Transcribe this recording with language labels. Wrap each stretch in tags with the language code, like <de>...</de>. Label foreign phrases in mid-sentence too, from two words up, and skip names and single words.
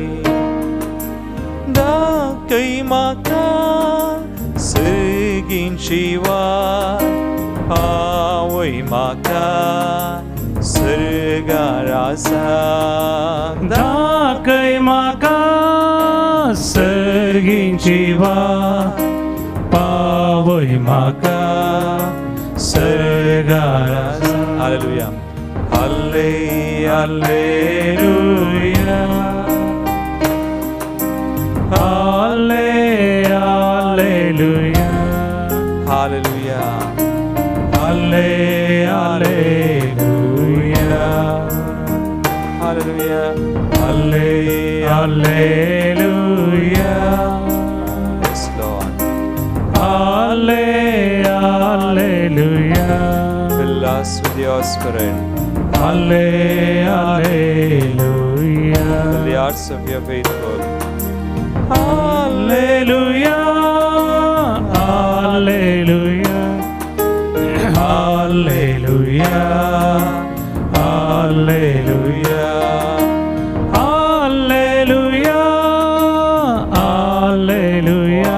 <kok>दाखय म्हाका सर्गींची वाट, पावय म्हाका सर्गार आसा. दाखय म्हाका सर्गींची वाट, पावय म्हाका सर्गार आसा. हालेलुया हाले हालेलुया हाले हालेलुया हालेलुया हाले हालेलुया हालेलुया हाले हालेलुया.</kok> <en>Yes Lord.</en> <kok>हाले हालेलुया.</kok> <en>Fill us with your spirit.</en> <kok>हाले हालेलुया.</kok> <en>Fill the hearts of your faithful.</en> <kok>हालेलुया हालेलुया हालेलुया हालेलुया हालेलुया हालेलुया.</kok>